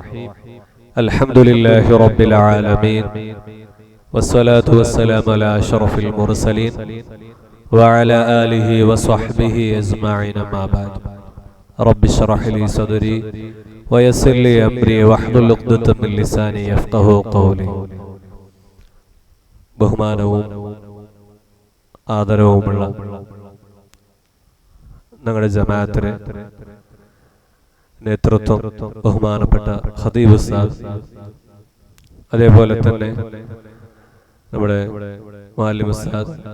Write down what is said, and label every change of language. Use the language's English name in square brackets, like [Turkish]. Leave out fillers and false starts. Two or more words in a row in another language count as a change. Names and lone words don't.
[Arabic] الحمد لله رب العالمين، والصلاة والسلام على أشرف المرسلين وعلى آله وصحبه أجمعين. ما بعد، رب اشرح لي صدري ويسر لي أمري واحلل عقدة من لساني يفقهوا قولي. [Malayalam] ബഹുമാനവും ആദരവുമുള്ള ഞങ്ങളുടെ ജമാഅത്തിന് നേതൃത്വം ബഹുമാനപ്പെട്ട ഖതീബ് ഉസ്താദ്, അതേപോലെ തന്നെ നമ്മുടെ മുഅല്ലിം ഉസ്താദ്,